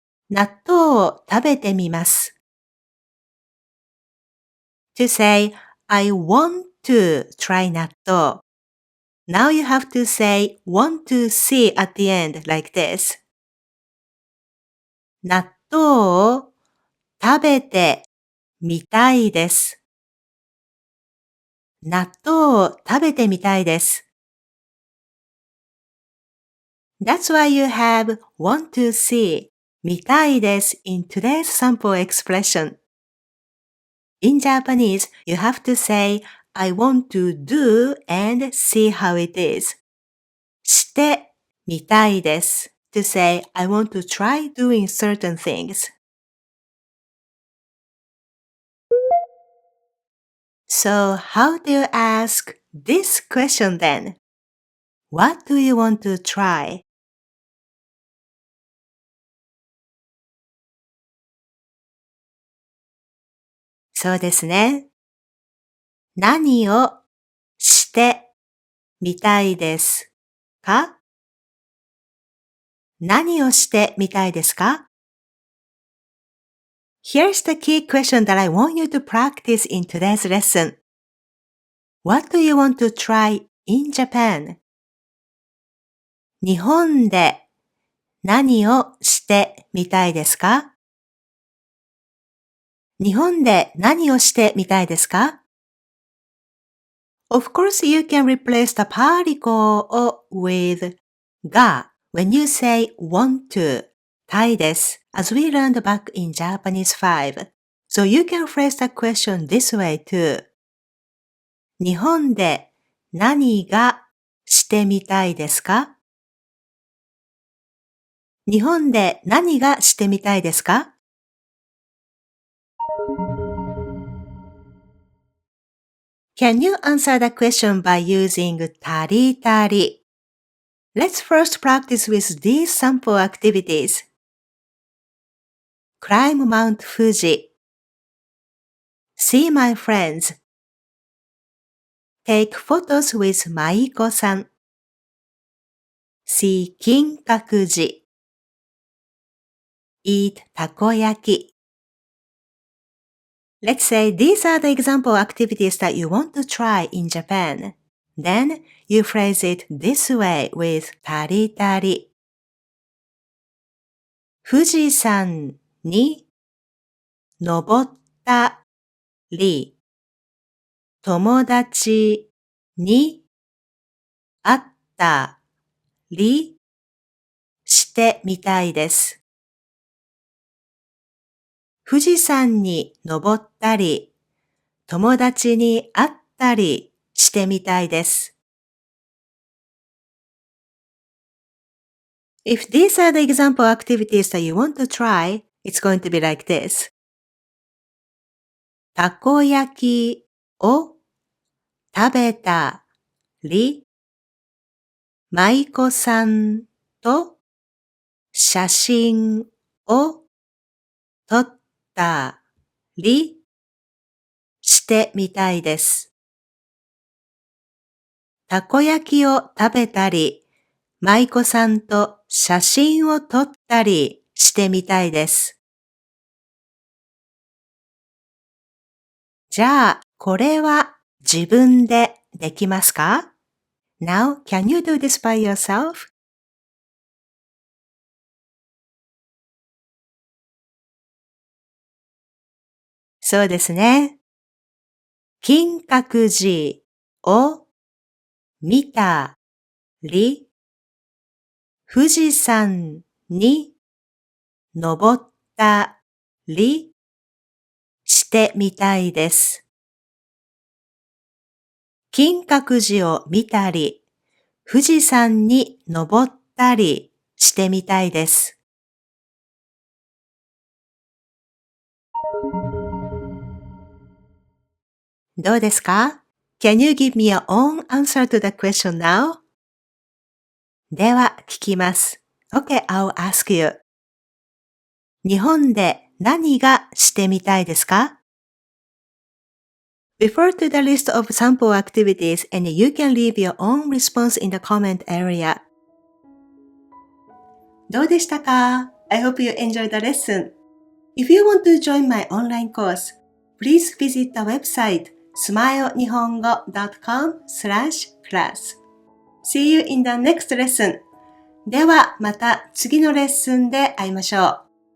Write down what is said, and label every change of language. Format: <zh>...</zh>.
<ja>納豆を食べてみます。</ja> <en>To say, I want to try 納豆. Now you have to say want to see at the end like this.</en> <ja>納豆を食べてみたいです。納豆を食べてみたいです。</ja> <en>That's why you have want to see</en> <ja>見たいです</ja> <en>in today's sample expression. In Japanese, you have to say I want to do and see how it is.</en> <ja>してみたいです</ja> <en>to say I want to try doing certain things. So how do you ask this question then? What do you want to try?</en> <ja>そうですね。何をしてみたいですか？何をしてみたいですか？</ja> <en>Here's the key question that I want you to practice in today's lesson. What do you want to try in Japan?</en> <ja>日本で何をしてみたいですか？日本で何をしてみたいですか？</ja> <en>Of course, you can replace the particle with が when you say want to.</en> <ja>たいです。</ja> <en>As we learned back in Japanese 5. So you can phrase the question this way too.</en> <ja>日本で何がしてみたいですか？日本で何がしてみたいですか？</ja> <en>Can you answer the question by using たりたり? Let's first practice with these sample activities. Climb Mount Fuji. See my friends. Take photos with Maiko-san. See Kinkakuji. Eat Takoyaki. Let's say these are the example activities that you want to try in Japan. Then you phrase it this way with たりたり。</en> <ja>富士山に登ったり、友達に会ったりしてみたいです。富士山に登ったり、友達に会ったりしてみたいです。 If these are the example activities that you want to try, it's going to be like this. たこ焼きを食べたり、舞妓さんと写真を撮ったりしてみたいです。たこ焼きを食べたり、舞妓さんと写真を撮ったりしてみたいです。じゃあ、これは自分でできますか？</ja> <en>Now, can you do this by yourself?</en> <ja>そうですね。金閣寺を見たり、富士山に登ったりしてみたいです。金閣寺を見たり、富士山に登ったりしてみたいです。どうですか？</ja> <en>Can you give me your own answer to the question now?</en> <ja>では聞きます。</ja> <en>Okay, I'll ask you.</en> <ja>日本で何がしてみたいですか？</ja> <en>Refer to the list of sample activities and you can leave your own response in the comment area.</en> <ja>どうでしたか？</ja> <en>I hope you enjoyed the lesson. If you want to join my online course, please visit the website smilenihongo.com/class. See you in the next lesson.</en> <ja>ではまた次のレッスンで会いましょう。</ja>